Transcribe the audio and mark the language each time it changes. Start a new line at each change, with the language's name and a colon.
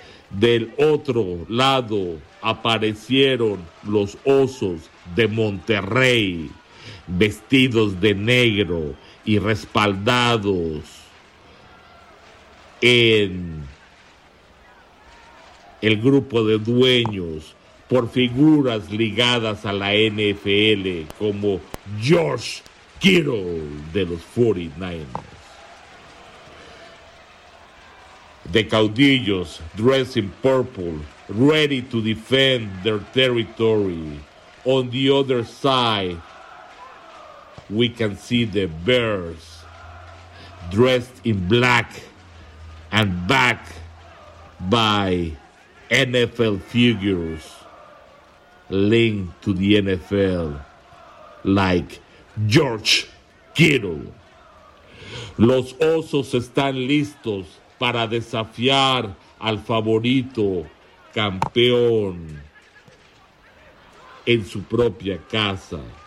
Spanish: Del otro lado aparecieron los Osos de Monterrey, vestidos de negro y respaldados en el grupo de dueños por figuras ligadas a la NFL como George Kittle de los 49ers.
English: The Caudillos dressed in purple, ready to defend their territory. On the other side, we can see the Bears dressed in black and backed by NFL figures linked to the NFL, like George Kittle.
Spanish: Los Osos están listos para desafiar al favorito campeón en su propia casa.